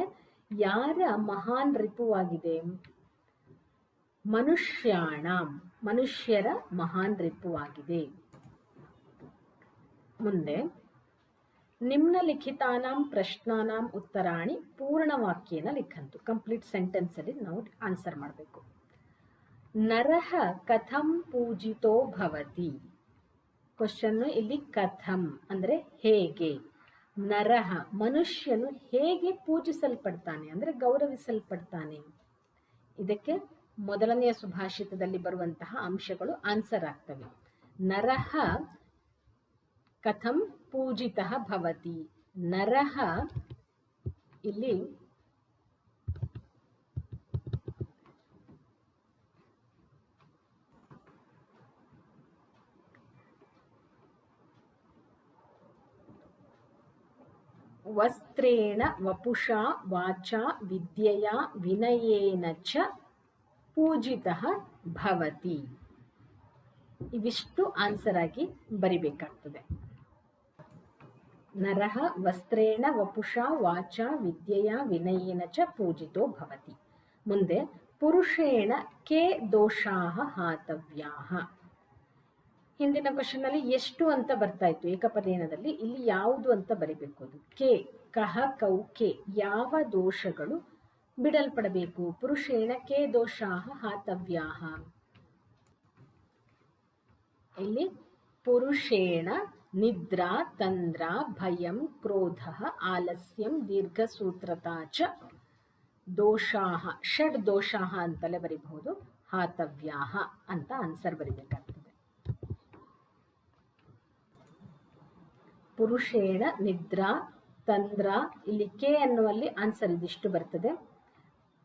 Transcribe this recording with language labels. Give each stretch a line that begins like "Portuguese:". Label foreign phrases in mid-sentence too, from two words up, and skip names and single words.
Kannada: ಯಾರ ಮಹಾನ್ ರಿಪುವಾಗಿದೆ? ಮನುಷ್ಯಾಣಾಂ, ಮನುಷ್ಯರ ಮಹಾನ್ ರಿಪುವಾಗಿದೆ.
Sanskrit: ಮುಂದೆ ನಿಮ್ನಲಿಖಿತಾನಾಂ ಪ್ರಶ್ನಾನಾಂ ಉತ್ತರಾಣಿ ಪೂರ್ಣವಾಕ್ಯೇನ ಲಿಖಂತು.
English: complete sentence
Kannada: ಅಲ್ಲಿ ನಾವು ಆನ್ಸರ್ ಮಾಡಬೇಕು.
Sanskrit: ನರಃ ಕಥಂ ಪೂಜಿತೋ ಭವತಿ.
Kannada: ಕ್ವಶನ್ ಇಲ್ಲಿ ಕಥಂ ಅಂದರೆ ಹೇಗೆ. ನರಃ ಮನುಷ್ಯನು ಹೇಗೆ ಪೂಜಿಸಲ್ಪಡ್ತಾನೆ ಅಂದರೆ ಗೌರವಿಸಲ್ಪಡ್ತಾನೆ. ಇದಕ್ಕೆ ಮೊದಲನೆಯ ಸುಭಾಷಿತದಲ್ಲಿ ಬರುವಂತಹ ಅಂಶಗಳು ಆನ್ಸರ್ ಆಗ್ತವೆ.
Sanskrit: ನರಃ ಕಥಂ ಪೂಜಿತಃ ಭವತಿ. ನರಃ ಇಲ್ಲಿ ವಸ್ತ್ರೇಣ ವಪುಷಾ ವಾಚಾ ವಿದ್ಯೆಯಾ ವಿನಯೇನ ಚ ಪೂಜಿತಃ ಭವತಿ.
Kannada: ಇವಿಷ್ಟು ಆನ್ಸರ್ ಆಗಿ ಬರಿಬೇಕಾಗ್ತದೆ.
Sanskrit: ನರಃ ವಸ್ತ್ರೇಣ ವಪುಷಾ ವಾಚಾ ವಿದ್ಯೆಯಾ ವಿನಯೇನ ಚ ಪೂಜಿತೋ ಭವತಿ. ಮುಂದೆ ಪುರುಷೇಣ ಕೇ ದೋಷಾಃ ಹಾತವ್ಯಾಃ.
Kannada: ಹಿಂದಿನ ಕ್ವಶನ್ ಅಲ್ಲಿ ಎಷ್ಟು ಅಂತ ಬರ್ತಾ ಇತ್ತು ಏಕಪದೇನದಲ್ಲಿ, ಇಲ್ಲಿ ಯಾವುದು ಅಂತ ಬರಿಬೇಕು. ಅದು ಕೆ, ಕಹ ಕೌ ಕೆ, ಯಾವ ದೋಷಗಳು ಬಿಡಲ್ಪಡಬೇಕು?
Sanskrit: ಪುರುಷೇಣ ಕೇ ದೋಷಾಃ ಹಾತವ್ಯಾಃ. ಇಲ್ಲಿ ಪುರುಷೇಣ ನಿದ್ರಾ ತಂದ್ರ ಭಯಂ ಕ್ರೋಧ ಆಲಸ್ಯಂ ದೀರ್ಘಸೂತ್ರತಾ ಚ ದೋಷಾಃ, ಷಡ್ ದೋಷಾಃ
Kannada: ಅಂತಲೇ ಬರಿಬಹುದು. ಹಾತವ್ಯಾಃ ಅಂತ ಆನ್ಸರ್ ಬರಿಬೇಕಾಗ್ತದೆ.
Sanskrit: ಪುರುಷೇಣ ನಿದ್ರಾ ತಂದ್ರ,
Kannada: ಇಲ್ಲಿ ಕೆ ಅನ್ನುವಲ್ಲಿ ಆನ್ಸರ್ ಇದಿಷ್ಟು ಬರ್ತದೆ.